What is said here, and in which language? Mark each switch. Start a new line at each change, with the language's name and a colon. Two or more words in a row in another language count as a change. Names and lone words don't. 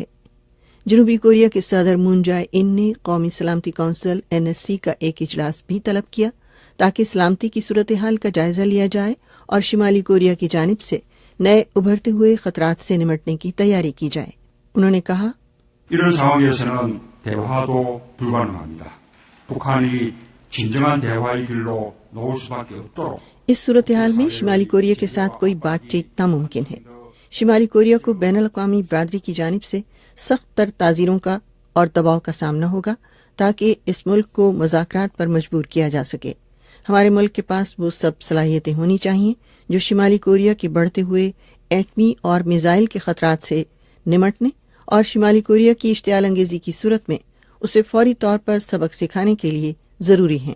Urdu: جنوبی کوریا کے صدر مون جائے ان نے قومی سلامتی کونسل NSC کا ایک اجلاس بھی طلب کیا تاکہ سلامتی کی صورتحال کا جائزہ لیا جائے اور شمالی کوریا کی جانب سے نئے ابھرتے ہوئے خطرات سے نمٹنے کی تیاری کی جائے۔ انہوں نے کہا،
Korean: 이런 상황에서는 대화도 불가능합니다. 북한이 진정한 대화의 길로 놓을 수밖에 없도록
Urdu: اس صورتحال میں شمالی کوریا کے ساتھ کوئی بات چیت ناممکن ہے۔ شمالی کوریا کو بین الاقوامی برادری کی جانب سے سخت تر تعزیروں کا اور دباؤ کا سامنا ہوگا تاکہ اس ملک کو مذاکرات پر مجبور کیا جا سکے۔ ہمارے ملک کے پاس وہ سب صلاحیتیں ہونی چاہیے جو شمالی کوریا کے بڑھتے ہوئے ایٹمی اور میزائل کے خطرات سے نمٹنے اور شمالی کوریا کی اشتعال انگیزی کی صورت میں اسے فوری طور پر سبق سکھانے کے لیے ضروری ہیں۔